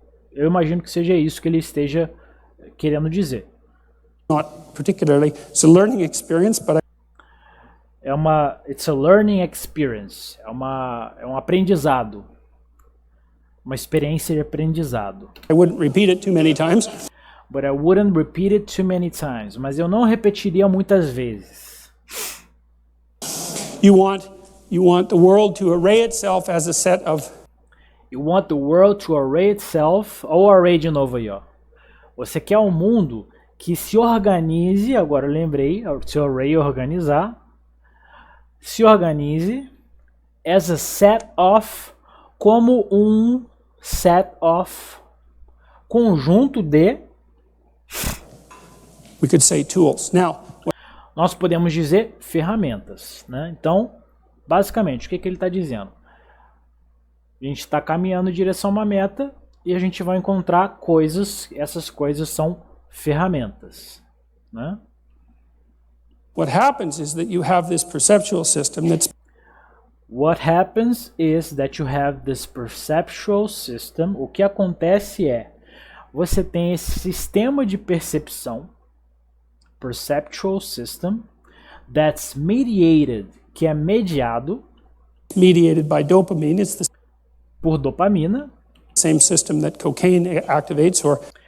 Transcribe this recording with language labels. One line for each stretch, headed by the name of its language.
Portuguese: Eu imagino que seja isso que ele esteja querendo dizer.
English: Not particularly. It's a learning experience, but It's a learning experience.
Portuguese: É um aprendizado. Uma experiência de aprendizado.
English: I wouldn't repeat it too many times. But I wouldn't repeat it too many times.
Portuguese: Mas eu não repetiria muitas vezes.
English: You want the world to array itself as a set of. You want the world to array itself.
Portuguese: Ou array de novo aí, ó. Você quer um mundo que se organize. Agora eu lembrei. Se array organizar. Se organize
English: as a set of,
Portuguese: como um set of, conjunto de.
English: We could say tools. Now,
Portuguese: nós podemos dizer ferramentas, né? Então, basicamente, o que ele está dizendo? A gente está caminhando em direção a uma meta e a gente vai encontrar coisas. Essas coisas são ferramentas, né?
English: What happens is that you have this perceptual system that's. What happens is that you have this perceptual system.
Portuguese: O que acontece é, você tem esse sistema de percepção,
English: perceptual system, that's mediated,
Portuguese: que é mediado,
English: mediated by dopamine. It's the
Portuguese: por dopamina.
English: Same system that cocaine activates, or.